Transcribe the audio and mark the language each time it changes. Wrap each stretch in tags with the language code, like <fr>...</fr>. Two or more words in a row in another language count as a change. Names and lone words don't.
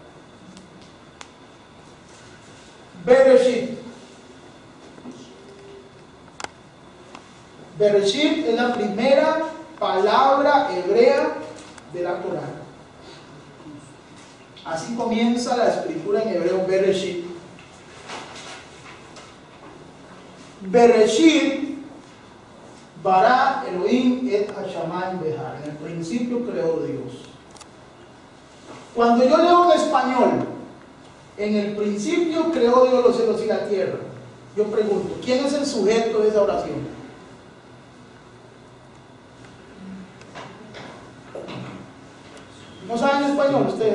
<es>Bereshit. Bereshit es la primera palabra hebrea de la Torá. Así comienza la escritura en hebreo, Bereshit.</es> <he>בראשית, ברא אלהים את השמים בהר.</he> <es>En el principio creó Dios. Cuando yo leo en español, en el principio creó Dios los cielos y la tierra, yo pregunto, ¿quién es el sujeto de esa oración? ¿No saben español ustedes?</es>